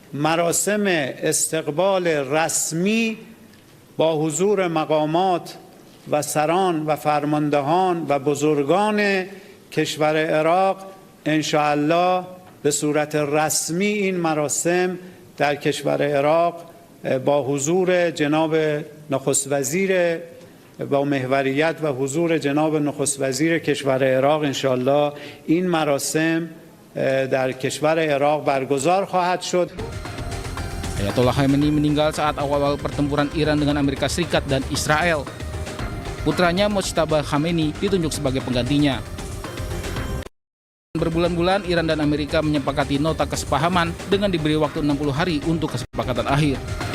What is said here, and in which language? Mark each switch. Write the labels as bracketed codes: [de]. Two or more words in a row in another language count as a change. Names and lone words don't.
[fa] مراسم استقبال رسمی با حضور مقامات و سران و فرماندهان و بزرگان کشور عراق انشاءالله به صورت رسمی این مراسم در کشور عراق با حضور جناب نخست وزیر با محوریت و حضور جناب نخست وزیر کشور عراق انشاءالله این مراسم در کشور عراق برگزار خواهد شد. [id] Ayatollah Khamenei meninggal saat awal-awal pertempuran Iran dengan Amerika Serikat dan Israel. Putranya Mojtaba Khamenei ditunjuk sebagai penggantinya. Berbulan-bulan Iran dan Amerika menyepakati nota kesepahaman dengan diberi waktu 60 hari untuk kesepakatan akhir.